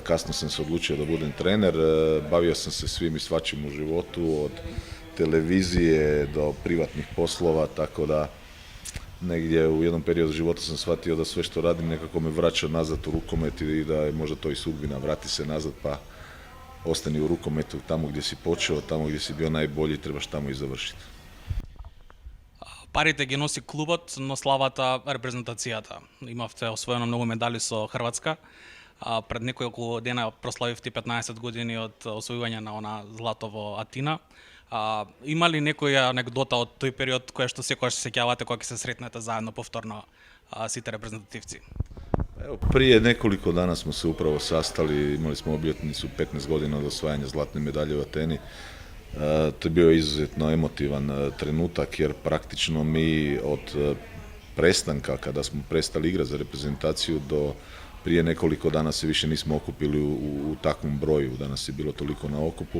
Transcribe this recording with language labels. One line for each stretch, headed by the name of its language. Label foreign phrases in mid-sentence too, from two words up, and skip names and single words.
Croatian: kasno sam se odlučio da budem trener, bavio sam se svim i svačim u životu, od televizije do privatnih poslova, tako da negdje u jednom periodu života sam shvatio da sve što radim nekako me vraća nazad u rukomet i da je možda to i sudbina, vrati se nazad pa ostani u rukometu tamo gdje si počeo, tamo gdje si bio najbolji, trebaš tamo i završiti.
Macedonian: Парите ги носи клубот, но славата репрезентацијата. Имавте освоено многу медали со Хрватска. Пред неколку дена прославивте 15 години од освојување на она злато во Атина. Има ли некоја анекдота од тој период која што секогаш се сеќавате кога ќе се сретнете заедно повторно сите репрезентативци?
Croatian: Evo, prije nekoliko dana smo se upravo sastali, imali smo obljetnicu 15 godina od osvajanja zlatne medalje u Ateni. To je bio izuzetno emotivan trenutak jer praktično mi od prestanka, kada smo prestali igrati za reprezentaciju, do prije nekoliko dana se više nismo okupili u takvom broju, danas je bilo toliko na okupu.